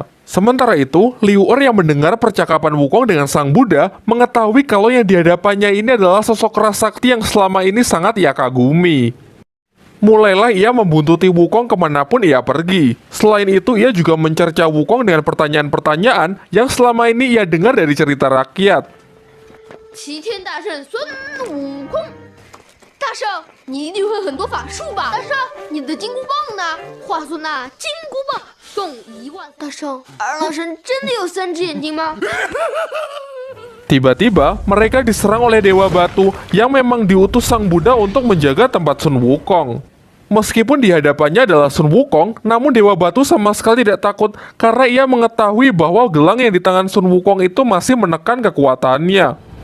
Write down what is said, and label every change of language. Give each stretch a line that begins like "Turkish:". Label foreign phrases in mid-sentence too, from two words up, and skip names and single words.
Indonesian: Sementara itu, Liu'er yang mendengar percakapan Wukong dengan sang Buddha mengetahui kalau yang dihadapannya ini adalah sosok kerasakti yang selama ini sangat ia kagumi. Mulailah ia membuntuti Wukong kemanapun ia pergi. Selain itu, ia juga mencerca Wukong dengan pertanyaan-pertanyaan yang selama ini ia dengar dari cerita rakyat.
Chinese: 齐天大圣孙悟空，大圣，你一定会很多法术吧？大圣，你的金箍棒呢？话说那金箍棒送1万。大圣，二郎神真的有3只眼睛吗？
Indonesian: Tiba-tiba, mereka diserang oleh Dewa Batu yang memang diutus Sang Buddha untuk menjaga tempat Sun Wukong. Meskipun di hadapannya adalah Sun Wukong, namun Dewa Batu sama sekali tidak takut karena ia mengetahui bahwa gelang yang di tangan Sun Wukong itu masih menekan kekuatannya.